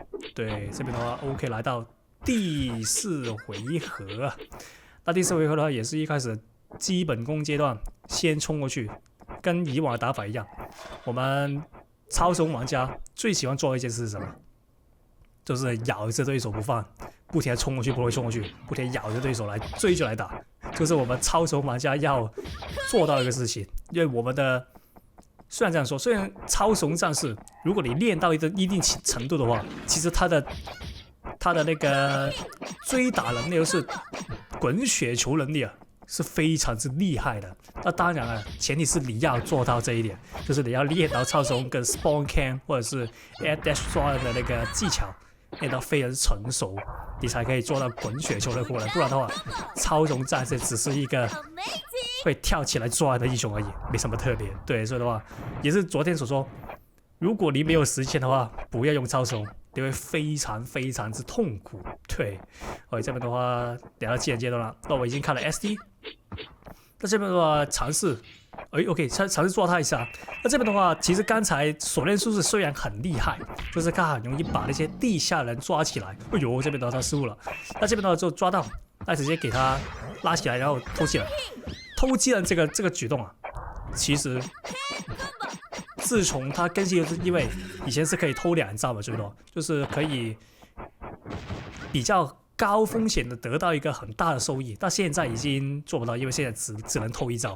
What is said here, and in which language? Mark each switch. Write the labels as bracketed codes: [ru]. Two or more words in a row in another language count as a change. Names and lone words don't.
[zh] 對，這邊的話 OK， 來到第4回合，那第4回合的話也是一開始基本功階段先衝過去，跟以往的打法一樣。我們超雄玩家最喜歡做的一件事是什麼？就是咬着对手不放，不停地衝過去，不會衝過去，不停地咬着對手來追着來打，就是我們超雄玩家要做到一個事情。因為我們的雖然這樣說，雖然超雄戰士，如果你練到一定程度的話，其實他的那個追打能力就是滾雪球能力啊，是非常之厲害的。那當然了，前提是你要做到這一點，就是你要練到超雄跟 [en] spawn cam [zh] 或者是 [en] air dash [zh] 抓的那個技巧練到非常成熟，你才可以做到滾雪球的功能。不然的話，超雄戰士只是一個會跳起來抓的英雄而已，沒什麼特別。對，所以的話，也是昨天所說，如果你沒有實踐的話，不要用超雄，你會非常非常之痛苦。對，這邊的話聊到技能階段了，那我已經看了 SD，那這邊的話嘗試。OK， 嘗試抓他一下。那這邊的話，其實剛才鎖鏈術士雖然很厲害，就是他很容易把那些地下人抓起來。哎呦，這邊的話他失誤了。那這邊的話就抓到，那直接給他拉起來，然後偷技能。偷技能這個舉動啊，其實自從他更新，因為以前是可以偷2招嘛，最多就是可以比較高風險的得到一個很大的收益，但現在已經做不到，因為現在只能偷1招。